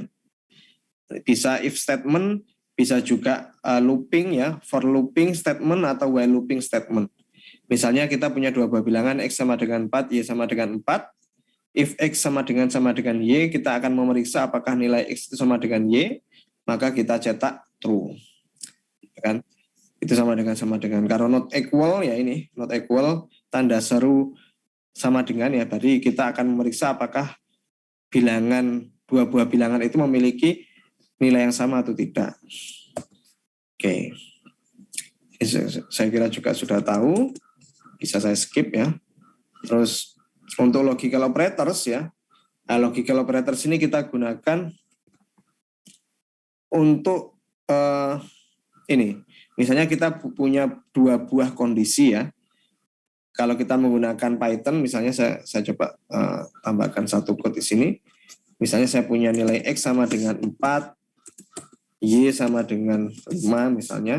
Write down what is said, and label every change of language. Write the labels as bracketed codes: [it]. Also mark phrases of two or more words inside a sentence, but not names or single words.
[id] Bisa [en] if statement, [id] bisa juga looping ya, [en] for looping statement [id] atau [en] while looping statement. [id] Misalnya kita punya dua buah bilangan X sama dengan 4, Y sama dengan 4. If X sama dengan Y, kita akan memeriksa apakah nilai X itu sama dengan Y, maka kita cetak true. Ya kan? Itu sama dengan. Kalau [en] not equal [id] ya ini, [en] not equal, [id] tanda seru sama dengan ya, berarti kita akan memeriksa apakah dua buah bilangan itu memiliki nilai yang sama atau tidak. Oke. Saya kira juga sudah tahu, bisa saya skip ya. Terus untuk [en] logical operators [id] ya, [en] logical operators [id] ini kita gunakan untuk ini. Misalnya kita punya dua buah kondisi ya. Kalau kita menggunakan Python, misalnya saya coba tambahkan satu code di sini. Misalnya saya punya nilai X sama dengan 4, Y sama dengan 5 misalnya.